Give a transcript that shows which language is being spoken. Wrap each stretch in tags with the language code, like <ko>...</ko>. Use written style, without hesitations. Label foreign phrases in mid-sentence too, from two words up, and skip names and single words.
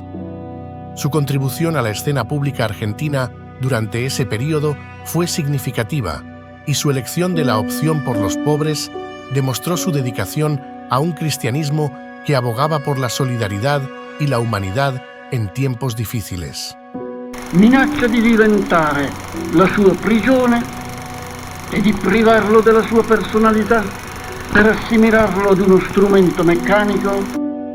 <es>Su contribución a la escena pública argentina durante ese periodo fue significativa, y su elección de la opción por los pobres demostró su dedicación a un cristianismo que abogaba por la solidaridad y la humanidad en tiempos difíciles.</es> <it>Minaccia di diventare la sua prigione e di privarlo della sua personalità per assimilarlo ad uno strumento meccanico</it>